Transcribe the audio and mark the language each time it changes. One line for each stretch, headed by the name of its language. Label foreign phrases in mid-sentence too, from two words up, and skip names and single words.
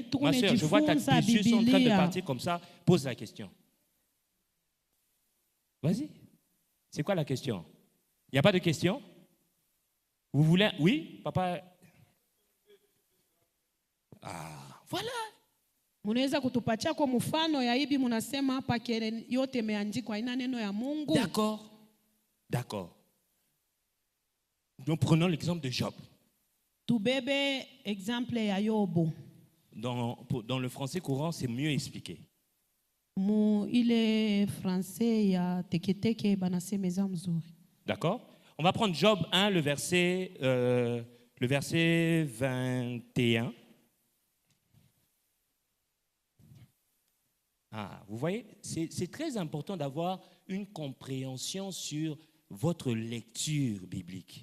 French: Ma soeur, je vois tes yeux sont en train de partir comme ça. Pose la question. Vas-y. C'est quoi la question? Il n'y a pas de question? Vous voulez? Oui, papa? Ah, voilà.
Swahili: Munaweza kutupatia kwa mfano ya hivi munasema hapa kile yote imeandikwa haina neno ya Mungu?
French: D'accord. D'accord. Donc prenons l'exemple de Job.
Swahili: Tubebe exemple ya Yobu.
French: Dans le français courant, c'est mieux expliqué.
Swahili: Mu ile français ya teketeke banasemeza mzuri.
French: D'accord? On va prendre Job 1, le verset 21. Ah, vous voyez, c'est très important d'avoir une compréhension sur votre lecture biblique.